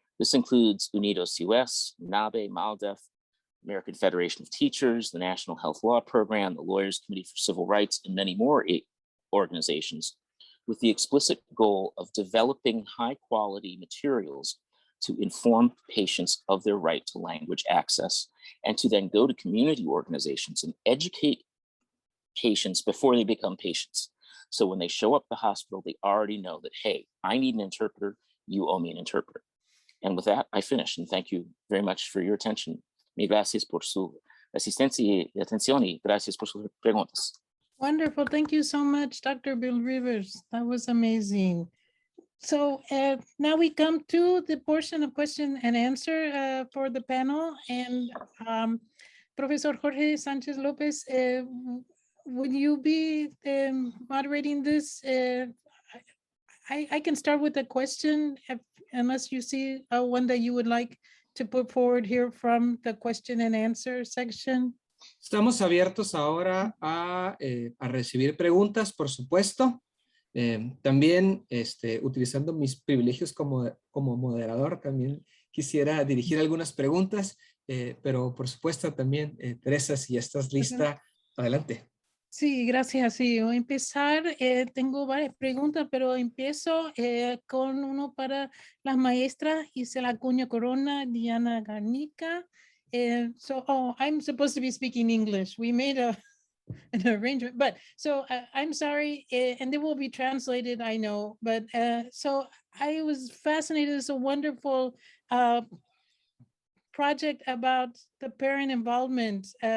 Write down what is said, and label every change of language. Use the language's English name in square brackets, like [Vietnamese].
[English] This includes Unidos US, NABE, MALDEF, American Federation of Teachers, the National Health Law Program, the Lawyers Committee for Civil Rights, and many more organizations, with the explicit goal of developing high quality materials to inform patients of their right to language access, and to then go to community organizations and educate patients before they become patients. So when they show up at the hospital, they already know that, hey, I need an interpreter, you owe me an interpreter. And with that, I finish, and thank you very much for your attention. [Spanish] Mil gracias por su asistencia y atención, y gracias por sus preguntas. [English] Wonderful. Thank you so much, Dr. Bill Rivers. That was amazing. So now we come to the portion of question and answer for the panel. And Professor Jorge Sanchez Lopez, would you be moderating this? I can start with a question, unless you see one that you would like to put forward here from the question and answer section. [Spanish] Estamos abiertos ahora a recibir preguntas, por supuesto. También, utilizando mis privilegios como moderador, también quisiera dirigir algunas preguntas, pero por supuesto también, Teresa, si ya estás lista, adelante. Sí, gracias. Sí, voy a empezar. Tengo varias preguntas, pero empiezo con uno para las maestras Isela Acuña Corona, Diana Garnica. [English] I'm supposed to be speaking English. We made an arrangement, but so I'm sorry, and it will be translated, I know, but so I was fascinated. It's a wonderful project about the parent involvement.